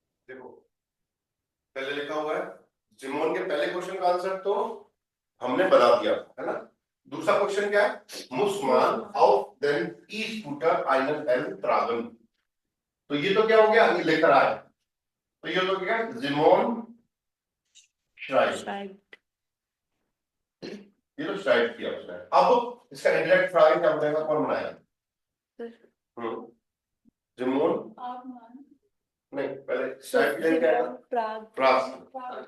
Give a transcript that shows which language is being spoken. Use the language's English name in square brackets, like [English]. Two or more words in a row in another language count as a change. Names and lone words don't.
[Hindi] देखो पहले लिखा हुआ है जिमोन के पहले क्वेश्चन का आंसर तो हमने बना दिया है ना। [German] दूसरा क्वेश्चन क्या है, muss man auf den E-Scooter einen Helm tragen। [Hindi] तो ये तो क्या हो गया, ये लेकर आए, तो ये तो क्या, जिमोन schreibt, ये तो schreibt किया उसने। अब इसका इंडायरेक्ट फ्रागे क्या बताएगा, कौन बनाएगा? जिमोन नहीं, पहले schreibt क्या है, फ्राग।